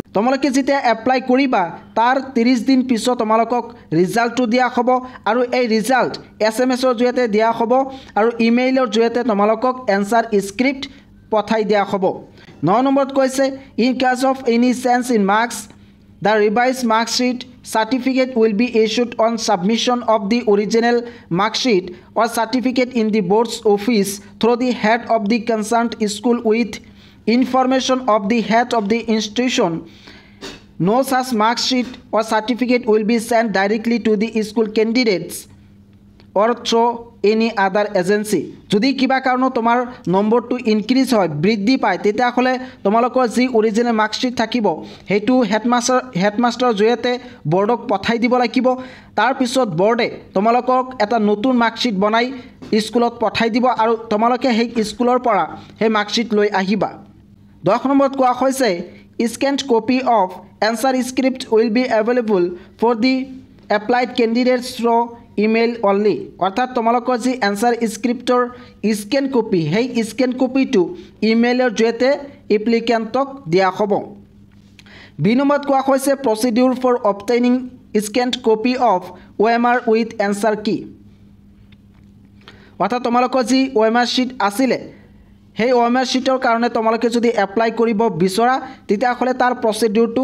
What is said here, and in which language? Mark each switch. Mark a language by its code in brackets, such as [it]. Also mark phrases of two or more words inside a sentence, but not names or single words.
[as] তোমালোকে যেতিয়া এপ্লাই কৰিবা তাৰ 30 দিন পিছত তোমালোকক ৰিজাল্টটো দিয়া হ'ব আৰু এই ৰিজাল্ট SMS-ৰ জৰিয়তে দিয়া হ'ব আৰু ইমেইলৰ জৰিয়তে তোমালোকক [en] answer script [as] পঠাই দিয়া হ'ব। 9 নম্বৰত কৈছে [en] In case of any change in marks the revised marksheet certificate will be issued on submission of the original mark sheet or certificate in the board's office through the head of the concerned school with information of the head of the institution. No such mark sheet or certificate will be sent directly to the school candidates or through any other agency. [as] যদি কিবা কাৰণত তোমাৰ নম্বৰটো ইনক্ৰিজ হয় বৃদ্ধি পায় তেতিয়াহ'লে তোমালোকৰ যি অৰিজিনেল মাৰ্কশ্বিট থাকিব সেইটো হেডমাষ্টাৰৰ জৰিয়তে বৰ্ডক পঠাই দিব লাগিব তাৰ পিছত বৰ্ডে তোমালোকক এটা নতুন মাৰ্কশ্বিট বনাই স্কুলত পঠাই দিব আৰু তোমালোকে সেই স্কুলৰ পৰা সেই মাৰ্কশ্বিট লৈ আহিবা 10 নম্বৰত কোৱা হৈছে [en] scanned copy of answer script will be available for the applied candidates through email only. [as] অৰ্থাৎ তোমালোকৰ যি [en] answer script scan copy [as] সেই [en] scan copy [as] ইমেইলৰ জৰিয়তে এপ্লিকেণ্টক দিয়া হ'ব 2 নম্বৰত কোৱা হৈছে [en] procedure for obtaining scanned copy of OMR with answer key [as] অৰ্থাৎ তোমালোকৰ যি [en] OMR sheet [as] আছিলে সেই [en] OMR sheetৰ [as] কাৰণে তোমালোকে যদি এপ্লাই কৰিব বিচৰা তেতিয়াহ'লে তাৰ প্ৰচিডিউৰটো